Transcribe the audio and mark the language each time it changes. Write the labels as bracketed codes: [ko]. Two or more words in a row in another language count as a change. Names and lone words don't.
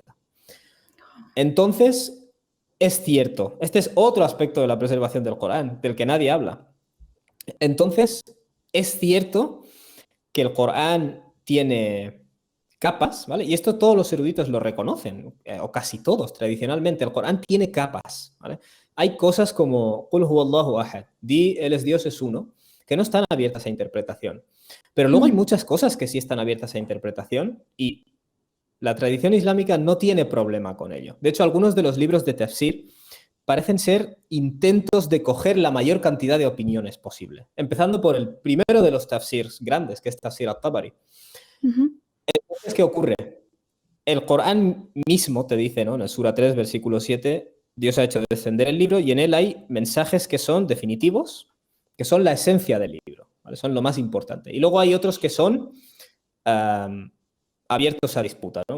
[es] Entonces, es cierto, este es otro aspecto de la preservación del Corán, del que nadie habla. Entonces, es cierto que el Corán tiene capas, ¿vale? Y esto todos los eruditos lo reconocen, o casi todos, tradicionalmente. El Corán tiene capas, ¿vale? Hay cosas como [ar] قل هو الله أحد, [es] di, Él es Dios, es uno, que no están abiertas a interpretación. Pero luego hay muchas cosas que sí están abiertas a interpretación y la tradición islámica no tiene problema con ello. De hecho, algunos de los libros de tafsir parecen ser intentos de coger la mayor cantidad de opiniones posible. Empezando por el primero de los tafsirs grandes, que es Tafsir al-Tabari. Entonces, ¿qué ocurre? El Corán mismo te dice, ¿no? En el Sura 3, versículo 7, Dios ha hecho descender el libro y en él hay mensajes que son definitivos, que son la esencia del libro, ¿vale? Son lo más importante. Y luego hay otros que son abiertos a disputa, ¿no?